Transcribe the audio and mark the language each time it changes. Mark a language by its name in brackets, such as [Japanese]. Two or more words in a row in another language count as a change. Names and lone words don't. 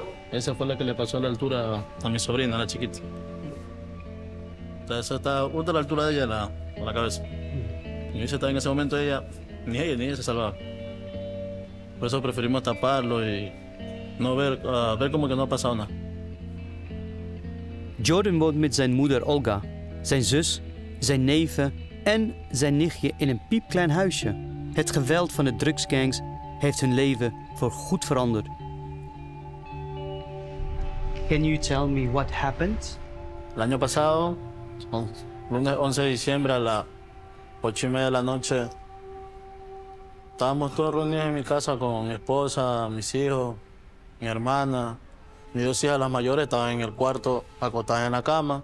[Spanish] Esa fue la que le pasó a la altura a mi sobrina, la chiquita. Esa está justo a la altura de ella, a la cabeza. Y esa estaba en ese momento ni ella se salvaba. Por eso preferimos taparlo y no ver como que no ha pasado nada. [Dutch] Jordan woont met zijn moeder Olga, zijn zus, zijn neven en zijn nichtje in een piepklein huisje. Het geweld van de drugsgangs heeft hun leven voorgoed veranderd. [English] Can you tell me what happened? [Spanish] El año pasado, lunes 11 de diciembre a las 8:30 de la noche, estábamos todos reunidos en mi casa con mi esposa, mis hijos, mi hermana. Mis 2 hijas, las mayores, estaban en el cuarto acostadas en la cama.